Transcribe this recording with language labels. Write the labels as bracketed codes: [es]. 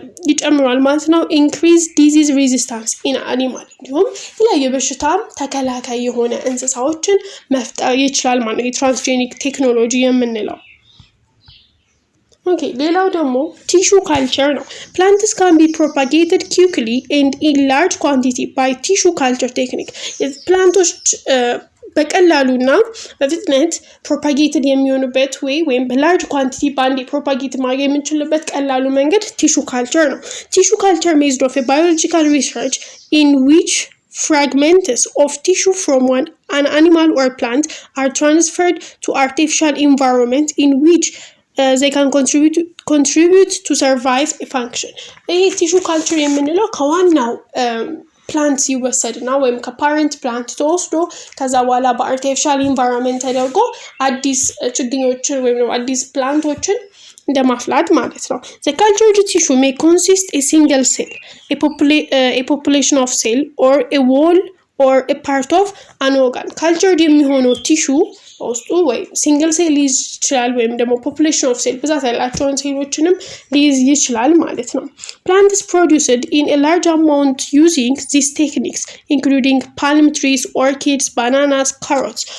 [am] ይጨምራል ማለት ነው። ኢንክሪዝ ዲዚዝ ሬዚስታንስ ኢን አኒማል እንዲሁም የተለያዩ በሽታ ተከላካይ የሆነ እንስሳዎችን መፍጠር ይችላል ማለት ነው የትራንስጄኒክ ቴክኖሎጂ የምንለው። Okay, ሌላው ደግሞ tissue culture ነው። [en] Plants can be propagated quickly and in large quantity by tissue culture technique. [am] ፕላንቶች በቀላሉና በፍጥነት ፕሮፓጌትድ የሚሆኑበት ወይም በላርጅ ኳንቲቲ ባንዴ ፕሮፓጌት ማድረግ የምንችልበት ቀላሉ መንገድ tissue culture ነው። [en] Tissue culture based on a biological research in which fragments of tissue from an animal or plant are transferred to artificial environment in which they can contribute to survive a function. [am] ይሄ tissue culture የምንለው ከዋናው ፕላንት ይወሰድና ወይም ከፓረንት ፕላንት ተወስዶ ከዛ በኋላ በአርቲፊሻል ኢንቫይሮንመንት ተደርጎ አዲስ ችግኞችን ወይም አዲስ ፕላንቶችን እንደማፍላት ማለት ነው። [en] The cultured tissue may consist a single cell, a population of cell or a wall or a part of an organ. [am] Cultured የሚሆነው tissue ውስጡ ወይ ሲንግል ሴል ሊይዝ ይችላል ወይም ደግሞ ፖፑሌሽን ኦፍ ሴል ብዛት ያላቸውን ሴሎችንም ሊይዝ ይችላል ማለት ነው። [en] Plants produced in a large amount using these techniques including palm trees, orchids, bananas, carrots.